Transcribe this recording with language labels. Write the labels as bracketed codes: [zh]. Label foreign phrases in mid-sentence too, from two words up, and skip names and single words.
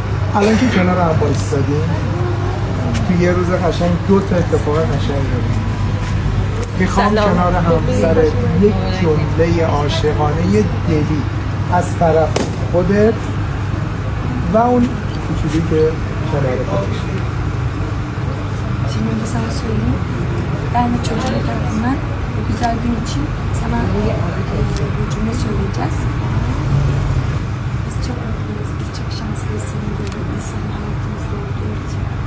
[fa] الان که کنار هم بایستادیم تو یه روز قشنگ دو تا اتفاق قشنگ داریم. میخوام کنار همسر یک جمله عاشقانه دلی از طرف خودت و اون کوچولی که کنار خودش. [tr] Şimdi sana söyleyeyim. Ben de çocuğum tarafından bu güzel gün için sana bu cümle söyleyeceğiz. Biz çok mutluyuz, biz çok şanslıyız senin böyle bir insan hayatımızda olduğu için.